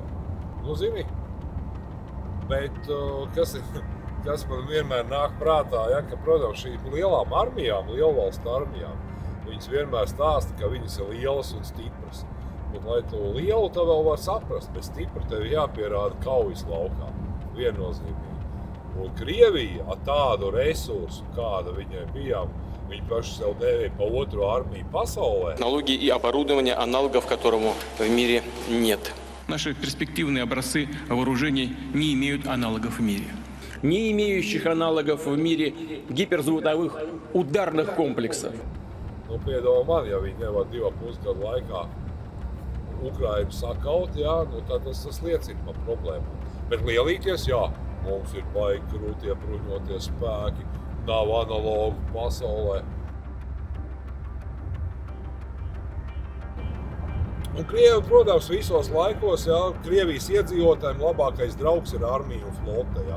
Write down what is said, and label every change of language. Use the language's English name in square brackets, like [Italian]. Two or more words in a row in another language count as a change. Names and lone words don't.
[Latvian] Zini, bet kas man vienmēr nāk prātā, ja, ka, protams, šīm lielām armijām, lielvalstu armijām, viņas vienmēr stāsta, ka viņas ir lielas un stipras. Bet, lai to lielu tā vēl var saprast, bet stipra tev jāpierāda kaujas laukā, viennozīmīgi. Un Krievija ar tādu resursu, kāda viņai bijām, viņi paši sev dēvēja pa otro armiju pasaulē. [Russian] Технологии и оборудование, аналогов которому в мире нет. Наши перспективные образцы вооружений не имеют аналогов в мире. Не имеющих аналогов в мире гиперзвуковых ударных комплексов. [Latvian] Piedomā man, ja viņi nevar 2,5 gadu laikā Ukrainu sakaut, jā, tad tas liecina par problēmām. Bet lielīties, jā, mums ir baigi krūtie bruņotie spēki, nav analogu pasaulē. Un Krievi, protams, visos laikos, jā, Krievijas iedzīvotājiem labākais draugs ir armija un flote, jā.